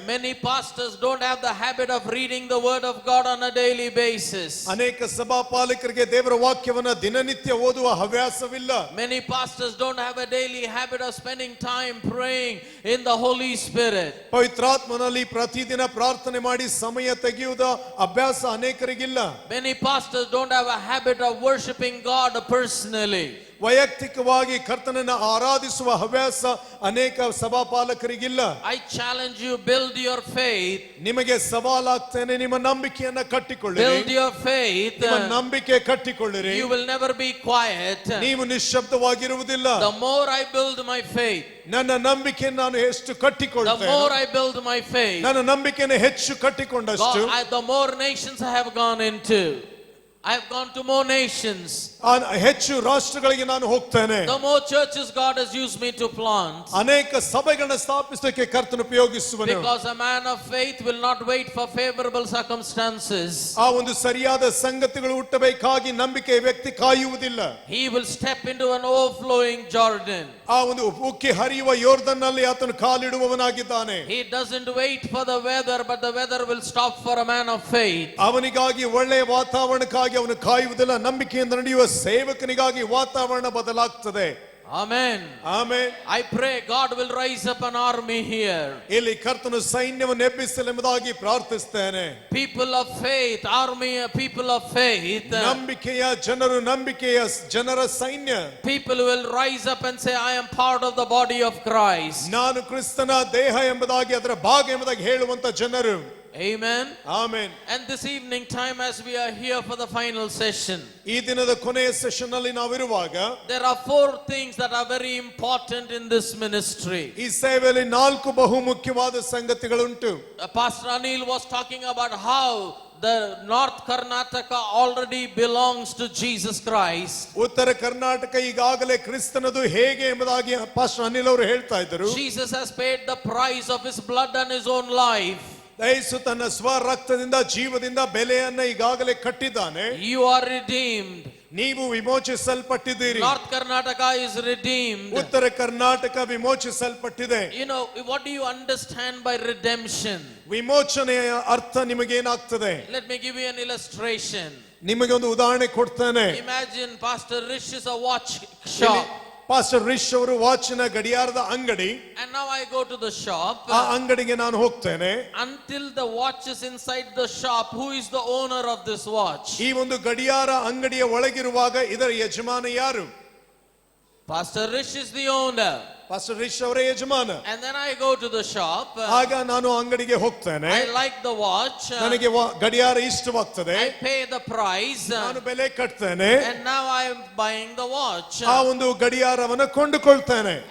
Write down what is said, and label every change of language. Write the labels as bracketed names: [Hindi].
[English] Many pastors don't have the habit of reading the word of God on a daily basis. [Kannada] ಅನೇಕ ಸಭಾಪಾಲಕರಿಗೆ ದೇವರ ವಾಕ್ಯವನ್ನು ದಿನನಿತ್ಯ ಓದುವ ಹವ್ಯಾಸವಿಲ್ಲ. [English] Many pastors don't have a daily habit of spending time praying in the Holy Spirit. [Kannada] ಪವಿತ್ರಾತ್ಮನಲ್ಲಿ ಪ್ರತಿದಿನ ಪ್ರಾರ್ಥನೆ ಮಾಡಿ ಸಮಯ ತೆಗೆಯುವುದ ಅಭ್ಯಾಸ ಅನೇಕರಿಗಿಲ್ಲ. [English] Many pastors don't have a habit of worshiping God personally. [Kannada] ವೈಯಕ್ತಿಕವಾಗಿ ಕರ್ತನನ್ನು ಆರಾಧಿಸುವ ಹವ್ಯಾಸ ಅನೇಕ ಸಭಾಪಾಲಕರಿಗಿಲ್ಲ. [English] I challenge you, build your faith. [Kannada] ನಿಮಗೆ ಸವಾಲಾಗ್ತೇನೆ, ನಿಮ್ಮ ನಂಬಿಕೆಯನ್ನ ಕಟ್ಟಿಕೊಳ್ಳಿರಿ. [English] Build your faith. [Kannada] ನಿಮ್ಮ ನಂಬಿಕೆ ಕಟ್ಟಿಕೊಳ್ಳಿರಿ. [English] You will never be quiet. [Kannada] ನೀವು ನಿಶ್ಶಬ್ದವಾಗಿರುವುದಿಲ್ಲ. [English] The more I build my faith, [Kannada] ನನ್ನ ನಂಬಿಕೆಯನ್ನು ನಾನು ಎಷ್ಟು [English] the [Kannada] ಕಟ್ಟಿಕೊಳ್ಳುತ್ತೇನೆ, [English] more I build my faith, [Kannada] ನನ್ನ ನಂಬಿಕೆಯನ್ನು ಹೆಚ್ಚು ಕಟ್ಟಿಕೊಂಡಷ್ಟು [English] the more nations I have gone into. I have gone to more nations. [Kannada] ಆ ಹೆಚ್ಚು ರಾಷ್ಟ್ರಗಳಿಗೆ ನಾನು ಹೋಗ್ತೇನೆ. [English] The more churches God has used me to plant. [Kannada] ಅನೇಕ ಸಭೆಗಳನ್ನು ಸ್ಥಾಪಿಸಲಿಕ್ಕೆ ಕರ್ತನು ಉಪಯೋಗಿಸುವನು. [English] Because a man of faith will not wait for favorable circumstances. [Kannada] ಆ ಒಂದು ಸರಿಯಾದ ಸಂಗತಿಗಳು ಹುಟ್ಟಬೇಕಾಗಿ ನಂಬಿಕೆಯ ವ್ಯಕ್ತಿ ಕಾಯುವುದಿಲ್ಲ. [English] He will step into an overflowing Jordan. [Kannada] ಆ ಒಂದು ಉಕ್ಕಿ ಹರಿಯುವ ಯೋರ್ದನ್ನಲ್ಲಿ ಆತನು ಕಾಲಿಡುವವನಾಗಿದ್ದಾನೆ. [English] He doesn't wait for the weather, but the weather will stop for a man of faith. [Kannada] ಅವನಿಗಾಗಿ ಒಳ್ಳೆಯ ವಾತಾವರಣಕ್ಕಾಗಿ ಅವನು ಕಾಯುವುದಿಲ್ಲ. ನಂಬಿಕೆಯಿಂದ ನಡೆಯುವ ಸೇವಕನಿಗಾಗಿ ವಾತಾವರಣ ಬದಲಾಗ್ತದೆ. [English] Amen. [Kannada] Amen. [English] I pray God will rise up an army here. [Kannada] ಇಲ್ಲಿ ಕರ್ತನು ಸೈನ್ಯವನ್ನು ಎಬ್ಬಿಸಲೆಂಬುದಾಗಿ ಪ್ರಾರ್ಥಿಸ್ತೇನೆ. [English] People of faith, army, people of faith. [Kannada] ನಂಬಿಕೆಯ ಜನರು, ನಂಬಿಕೆಯ ಜನರ ಸೈನ್ಯ. [English] People will rise up and say, I am part of the body of Christ. [Kannada] ನಾನು ಕ್ರಿಸ್ತನ ದೇಹ ಎಂಬುದಾಗಿ, ಅದರ ಭಾಗ ಎಂಬುದಾಗಿ ಹೇಳುವಂತ ಜನರು. [English] Amen. [Kannada] Amen. [English] And this evening time, as we are here for the final session, [Kannada] ಈ ದಿನದ ಕೊನೆಯ ಸೆಷನ್ ಅಲ್ಲಿ ನಾವಿರುವಾಗ [English] there are 4 things that are very important in this ministry. [Kannada] ಈ ಸೇವೆಯಲ್ಲಿ 4 ಬಹು ಮುಖ್ಯವಾದ ಸಂಗತಿಗಳುಂಟು. [English] Pastor Anil was talking about how the North Karnataka already belongs to Jesus Christ. [Kannada] ಉತ್ತರ ಕರ್ನಾಟಕ ಈಗಾಗಲೇ ಕ್ರಿಸ್ತನದು ಹೇಗೆ ಎಂಬುದಾಗಿ ಪಾಸ್ಟರ್ ಅನಿಲ್ ಅವರು ಹೇಳ್ತಾ ಇದ್ದರು. [English] Jesus has paid the price of his blood and his own life. [Kannada] ಯೇಸು ತನ್ನ ಸ್ವ ರಕ್ತದಿಂದ, ಜೀವದಿಂದ ಬೆಲೆಯನ್ನ ಈಗಾಗಲೇ ಕಟ್ಟಿದ್ದಾನೆ. [English] You are redeemed. [Kannada] ನೀವು ವಿಮೋಚಿಸಲ್ಪಟ್ಟಿದ್ದೀರಿ. [English] North Karnataka is redeemed. [Kannada] ಉತ್ತರ Karnataka ವಿಮೋಚಿಸಲ್ಪಟ್ಟಿದೆ. [English] You know, what do you understand by redemption? [Kannada] ವಿಮೋಚನೆಯ ಅರ್ಥ ನಿಮಗೇನಾಗ್ತದೆ? [English] Let me give you an illustration. [Kannada] ನಿಮಗೆ ಒಂದು ಉದಾಹರಣೆ ಕೊಡ್ತೇನೆ. [English] Imagine Pastor Rish is a watch shop. [Kannada] Pastor ರಿಶ್ ಅವರು ವಾಚಿನ ಗಡಿಯಾರದ ಅಂಗಡಿ. [English] And now I go to the shop. [Kannada] ಆ ಅಂಗಡಿಗೆ ನಾನು ಹೋಗ್ತೇನೆ. [English] Until the watch is inside the shop, who is the owner of this watch? [Kannada] ಈ ಒಂದು ಗಡಿಯಾರ ಅಂಗಡಿಯ ಒಳಗಿರುವಾಗ ಇದರ ಯಜಮಾನ ಯಾರು? [English] Pastor Rish is the owner. [Kannada] Pastor ರಿಶ್ ಅವರೇ ಯಜಮಾನ. [English] And then I go to the shop. [Kannada] ಆಗ ನಾನು ಅಂಗಡಿಗೆ ಹೋಗ್ತೇನೆ. [English] I like the watch. [Kannada] ನನಗೆ ಗಡಿಯಾರ ಇಷ್ಟವಾಗ್ತದೆ. [English] I pay the price. [Kannada] ನಾನು ಬೆಲೆ ಕಟ್ತೇನೆ. [English] And now I am buying the watch. [Kannada] ಆ ಒಂದು ಗಡಿಯಾರವನ್ನು ಕೊಂಡುಕೊಳ್ತೇನೆ.